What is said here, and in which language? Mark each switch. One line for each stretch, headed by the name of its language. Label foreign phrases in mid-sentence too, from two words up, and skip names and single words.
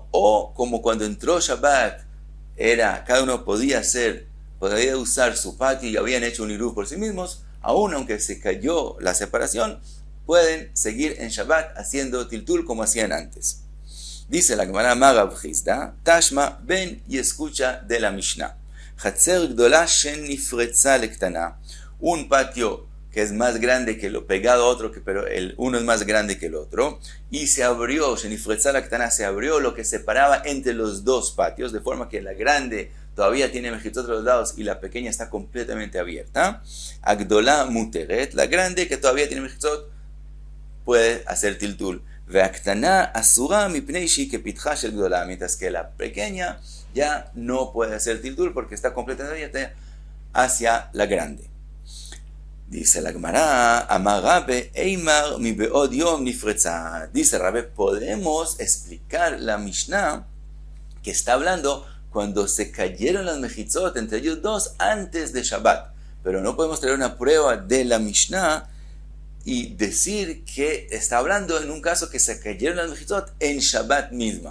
Spanish: O como cuando entró Shabbat, cada uno podía usar su patio y habían hecho un iruv por sí mismos, aún aunque se cayó la separación, pueden seguir en Shabbat haciendo tiltul como hacían antes. Dice la Gemara Rav Hizda, Tashma, ven y escucha de la Mishnah.
Hebrew: חצר גדולה שנפרצה לקטנה.
Spanish: Un patio que es más grande que lo pegado a otro, pero uno es más grande que el otro, y se abrió,
Hebrew: שנפרצה לקטנה,
Spanish: se abrió lo que separaba entre los dos patios, de forma que la grande todavía tiene mejitzot a los lados y la pequeña está completamente abierta.
Hebrew: הגדולה מותרת,
Spanish: la grande que todavía tiene mejitzot puede hacer tiltul.
Hebrew: והקטנה אסורה מפני שהיא כפתחה של גדולה,
Spanish: mientras que la pequeña ya no puede hacer tiltul porque está completamente abierta hacia la grande. Dice la Gemara,
Aramaic: אמר רבה אימא מבעוד יום נפרצה.
Spanish: Dice Rabbe, podemos explicar la Mishnah que está hablando cuando se cayeron las mejitzot entre ellos dos antes de Shabbat, pero no podemos traer una prueba de la Mishnah y decir que está hablando en un caso que se cayeron las mejitzot en Shabbat misma.